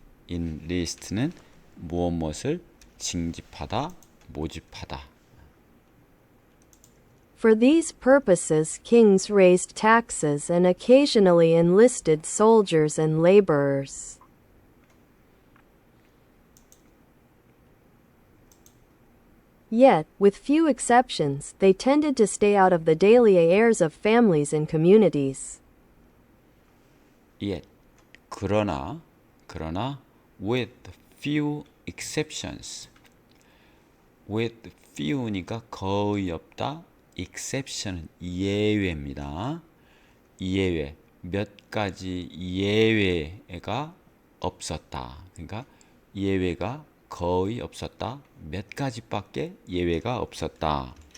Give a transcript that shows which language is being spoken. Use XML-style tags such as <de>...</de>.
<ko>enlist는 무엇을 징집하다, 모집하다.</ko> <en>For these purposes, kings raised taxes and occasionally enlisted soldiers and laborers. Yet, with few exceptions, they tended to stay out of the daily affairs of families and communities. Yet,</en> <ko>그러나</ko> <en>with few exceptions. with few</en> <ko>니까 거의 없다. exception은 예외입니다. 예외, 몇 가지 예외가 없었다. 그러니까 예외가 거의 없었다. 몇 가지밖에 예외가 없었다.</ko>